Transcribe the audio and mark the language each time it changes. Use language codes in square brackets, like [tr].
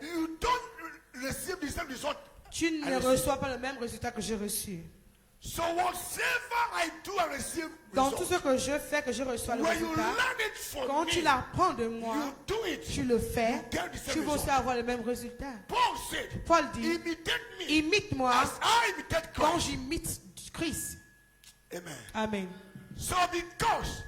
[en] you don't receive the same result [fr] tu ne [en] received. [fr] reçois pas le même résultat que j'ai reçu. [en] So whatever I do, I receive [fr] Dans tout [en] results. [fr] ce que je fais, que je reçois le [en] When you [fr] résultat, [en] learn it from [fr] quand [en] me, [fr] tu l'apprends de moi, [en] you do it. [fr] tu le fais, [en] You get the same [fr] tu vas aussi [en] result. [fr] avoir le même résultat. [en] Paul said, [fr] Paul dit, [en] imitate me [fr] imite-moi [en] as I imitate [fr] quand [en] Christ. [fr] j'imite Christ. [en] Amen. [fr] Amen. [en] So because